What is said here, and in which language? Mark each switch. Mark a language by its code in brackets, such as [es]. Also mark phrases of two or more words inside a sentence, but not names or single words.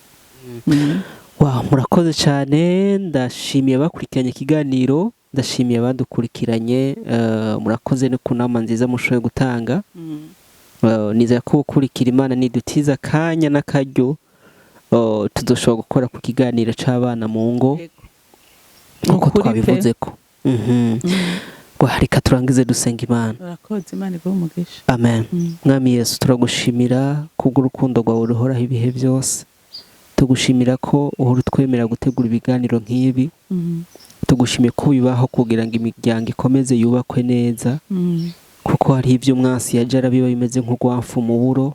[rn] Wow, murakoze cyane, ndashimiye abakurikiranye ikiganiro, ndashimiye abadukurikiranye, murakoze no ku nama nziza mushoboye gutanga. Nizera ko gukurikira Imana nidutiza akanya n'akaryo tuzoshobora gukora ku kiganiro c'abana mu ngo uko twabivuze ko. Reka turangize dusenga Imana. Urakoze, Imana iguhe umugisha. Amen. Mwami Yesu, turagushimira kubw'urukundo rwawe ruhoraho ibihe byose. Tugushimira ko uhora utwemera gutegura ibiganiro nk'ibi. Tugushimiye ko bibaho kugira ngo imiryango ikomeze yubakwe neza, kuko hari ibyo umwansi yaje arabiba bimeze nk'urwamfu mu buro.